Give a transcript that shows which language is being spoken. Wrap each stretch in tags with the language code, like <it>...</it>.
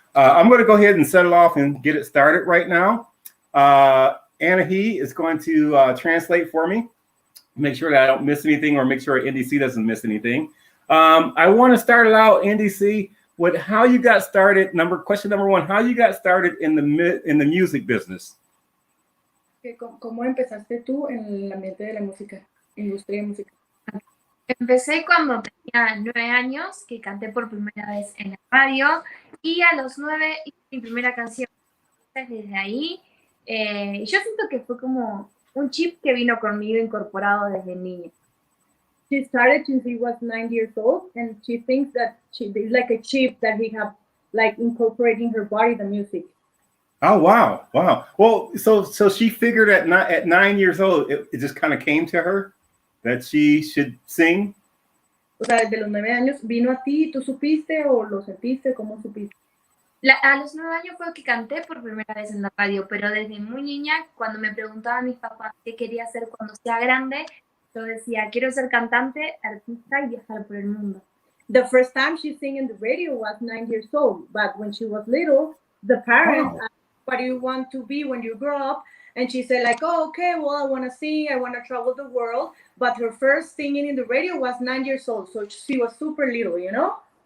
<en>I'm going to go ahead and set it off and get it started right now. Anahi is going to translate for me, make sure that I don't miss anything, or make sure Indi C doesn't miss anything. I want to start it out, Indi C, with how you got started. Question number 1: how you got started in the music business?</en> <es>¿Cómo empezaste tú en el ambiente de la música, industria de música? Empecé cuando tenía 9 años, que canté por primera vez en la radio, y a los 9 hice mi primera canción. Desde ahí, yo siento que fue como un chip que vino conmigo incorporado desde niña.</es> <en>She started since she was 9 years old, and she thinks that it's like a chip that he have, like incorporating her body, the music. Oh, wow. Well, so she figured at 9 years old, it just kind of came to her that she should sing.</en> <es>O sea, desde los 9 años vino a ti, ¿tú supiste o lo sentiste? ¿Cómo supiste? A los 9 años fue que canté por primera vez en la radio, pero desde muy niña, cuando me preguntaban mis papás qué quería hacer cuando sea grande, yo decía, quiero ser cantante, artista y viajar por el mundo.</es> <en>The first time she sang in the radio was 9 years old, but when she was little, the parents asked, what do you want to be when you grow up? And she said like, oh, okay, well, I want to sing, I want to travel the world. But her first singing in the radio was 9 years old, so she was super little, you know?</en>